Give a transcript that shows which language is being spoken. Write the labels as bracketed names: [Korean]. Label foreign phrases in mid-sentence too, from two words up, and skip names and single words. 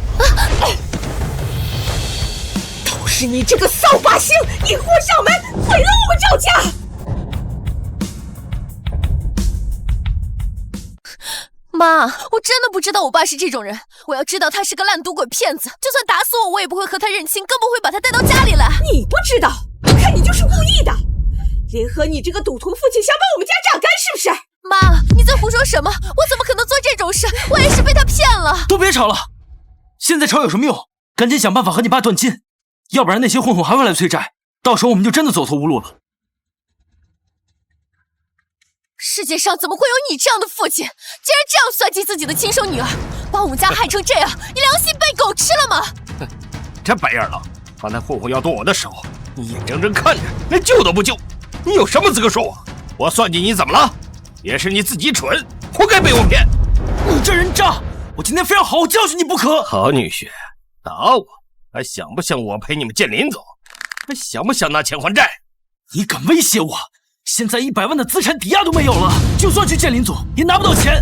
[Chinese] 都是你這個掃把星，引禍上門，毀了我們趙家。媽，我真的不知道我爸是這種人。我要知道他是個爛賭鬼騙子，就算打死我，我也不會和他認親，更不會把他帶到家裡來。你不知道，我看你就是故意的，聯合你這個賭徒父親想把我們家榨乾，是不是？媽，你在胡說什麼？我怎麼可能做這種事？我也是被他騙了。都別吵了，現在吵有什麼用？趕緊想辦法和你爸斷親，要不然那些混混還會來催債，到時候我們就真的走投無路了。世界上怎麼會有你這樣的父親？竟然這樣算計自己的親生女兒，把我們家害成這樣，你良心被狗吃了嗎？這白眼狼，把那混混要剁我的時候，你眼睜睜看着，連救都不救，你有什麼資格說我？我算計你怎麼了？也是你自己蠢，活該被我騙。你這人渣！我今天非要好好教訓你不可。好女婿，打我還想不想我陪你們見林總？還想不想拿錢還債？你敢威脅我？現在100萬的資產抵押都沒有了，就算去見林總也拿不到錢。